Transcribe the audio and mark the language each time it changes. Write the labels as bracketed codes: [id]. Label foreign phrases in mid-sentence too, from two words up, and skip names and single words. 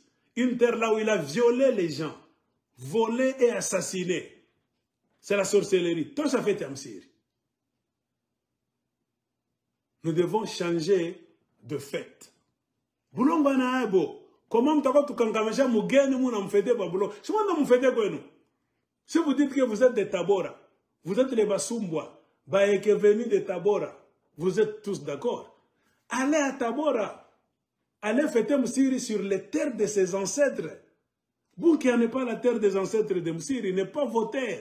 [fr] Une terre là où il a violé les gens, volé et assassiné. C'est la sorcellerie. Tout ça fait Msiri. Nous devons changer de fait. Boulongo Anaebo. Comment tu as mugeni muna mfete ba boulongo? Si vous dites que vous êtes des Tabora, vous êtes les Basumbwa, Baeke venu de Tabora, vous êtes tous d'accord. Allez à Tabora, allez fêter Msiri sur les terres de ses ancêtres. Vous qui n'êtes pas la terre des ancêtres de Msiri, n'est pas vos terres.